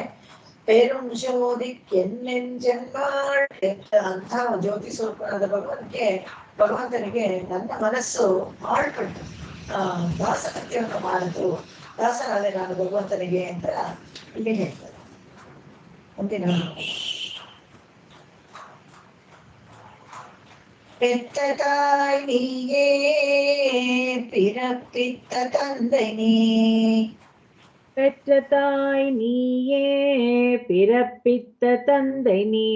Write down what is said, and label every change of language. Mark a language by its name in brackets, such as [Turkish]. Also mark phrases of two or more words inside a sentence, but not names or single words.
[Tamil] பேருஞ்சோதி கென்னெஞ்சன்மாள் [Kannada] ಅಂತ ಜ್ಯೋತಿ ಸ್ವರೂಪನಾದ ಭಗವಂತನಿಗೆ ನನ್ನ ಮನಸ್ಸು ಆಳ್ಪಟ್ಟು ದಾಸಕತ್ಯವನ್ನು ಮಾಡಿತು. ದಾಸನಾದೆ ನಾನು ಭಗವಂತನಿಗೆ ಅಂತ ಇಲ್ಲಿ ಹೇಳ್ತಾರೆ. [Tamil] ಮುಂದಿನ பெற்ற தாய் நீயே பிறப்பித்த தந்தை நீ. பெற்ற தாய் நீயே பிறப்பித்த தந்தை நீ.